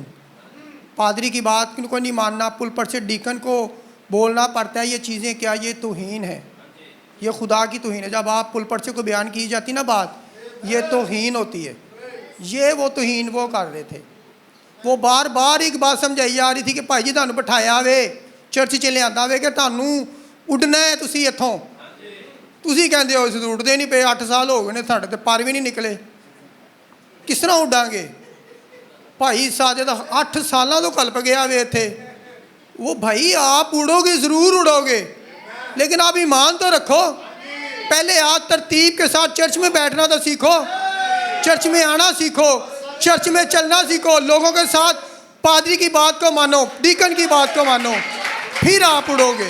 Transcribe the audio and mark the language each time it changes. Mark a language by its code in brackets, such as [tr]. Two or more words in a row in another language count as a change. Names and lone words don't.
[ur] پادری کی بات کو نہیں ماننا، پلپٹ سے ڈیکن کو بولنا پڑتا ہے، یہ چیزیں کیا؟ یہ توہین ہے، یہ خدا کی توہین ہے۔ جب آپ پلپٹ سے کو بیان کی جاتی نا بات، یہ توہین ہوتی ہے۔ یہ وہ توہین وہ کر رہے تھے۔ وہ بار بار ایک بات سمجھائی جا رہی تھی کہ [pa] بھائی جی تانوں بٹھایا وے چرچ چ لیا وے کہ تانوں اڈنا ہے، تسی اتھوں تسی کہندے ہو اس اڈتے نہیں پے، 8 سال ہو گئے نے ساڈے تے پر بھی نہیں نکلے، کس طرح اڈاں گے؟ بھائی ساجد 8 سالاں تو کلپ گیا وے تھے۔ [ur] وہ بھائی آپ اڑو گے، ضرور اڑو گے، لیکن آپ ایمان تو رکھو۔ پہلے آپ ترتیب کے ساتھ چرچ میں بیٹھنا تو سیکھو، چرچ میں آنا سیکھو، چرچ میں چلنا سیکھو، لوگوں کے ساتھ پادری کی بات کو مانو، ڈیکن کی بات کو مانو، پھر آپ اڑو گے۔